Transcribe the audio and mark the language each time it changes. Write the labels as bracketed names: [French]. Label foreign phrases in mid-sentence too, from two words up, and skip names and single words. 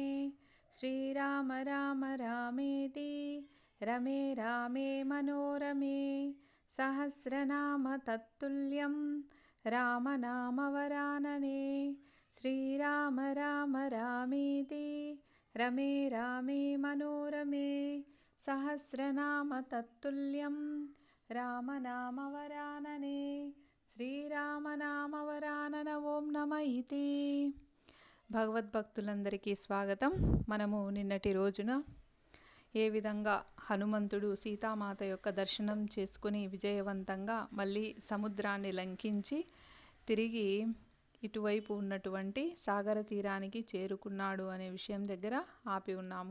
[Sanskrit] श्रीराम राम रामेति रमे रामे मनोरमे सहस्रनाम तत्तुल्यं रामनामवरानने। श्रीराम राम रामेति रमे रामे मनोरमे सहस्रनाम तत्तुल्यं रामनामवरानने। श्रीरामनामवरानन ॐ नम इति. [Telugu] భగవద్భక్తులందరికీ స్వాగతం. మనము నిన్నటి రోజున ఏ విధంగా హనుమంతుడు సీతామాత యొక్క దర్శనం చేసుకుని విజయవంతంగా మళ్ళీ సముద్రాన్ని లంఘించి తిరిగి ఇటువైపు ఉన్నటువంటి సాగర తీరానికి చేరుకున్నాడు అనే విషయం దగ్గర ఆపి ఉన్నాము.